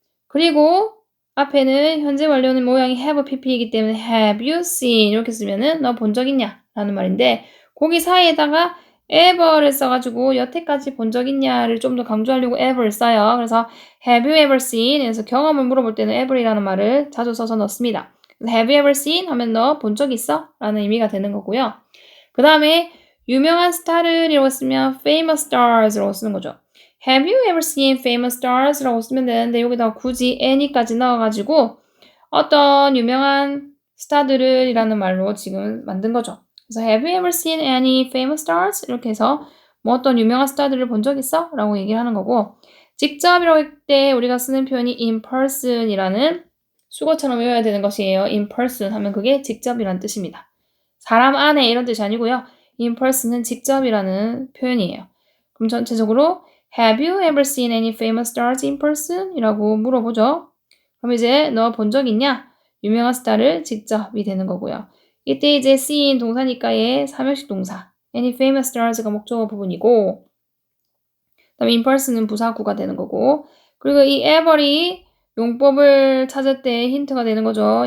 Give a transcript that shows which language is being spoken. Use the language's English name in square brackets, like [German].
[Korean] 그리고 앞에는 현재 완료는 모양이 have pp이기 때문에 [English] have you seen [Korean] 이렇게 쓰면은 너 본 적 있냐 라는 말인데 거기 사이에다가 ever를 써가지고 여태까지 본 적 있냐를 좀 더 강조하려고 ever를 써요. 그래서 [English] have you ever seen [Korean] 그래서 경험을 물어볼 때는 ever이라는 말을 자주 써서 넣습니다. [English] have you ever seen [Korean] 하면 너 본 적 있어? 라는 의미가 되는 거고요. 그 다음에 유명한 스타를 이라고 쓰면 famous stars라고 쓰는 거죠. [English] Have you ever seen famous stars? [Korean] 라고 쓰면 되는데 여기다가 굳이 any까지 넣어가지고 어떤 유명한 스타들을 이라는 말로 지금 만든 거죠. [English] 그래서 Have you ever seen any famous stars? [Korean] 이렇게 해서 뭐 어떤 유명한 스타들을 본 적 있어? 라고 얘기를 하는 거고 직접이라고 할 때 우리가 쓰는 표현이 in person이라는 수거처럼 외워야 되는 것이에요. in person 하면 그게 직접이라는 뜻입니다. 사람 안에 이런 뜻이 아니고요. in person은 직접이라는 표현이에요. [English] 그럼 전체적으로 Have you ever seen any famous stars in person? [Korean] 이라고 물어보죠. 그럼 이제 너 본 적 있냐? 유명한 스타를 직접이 되는 거고요. 이때 이제 seen 동사니까 얘 삼형식 동사. any famous stars가 목적어 부분이고 그다음에 in person은 부사구가 되는 거고 그리고 이 ever이 용법을 찾을 때 힌트가 되는 거죠.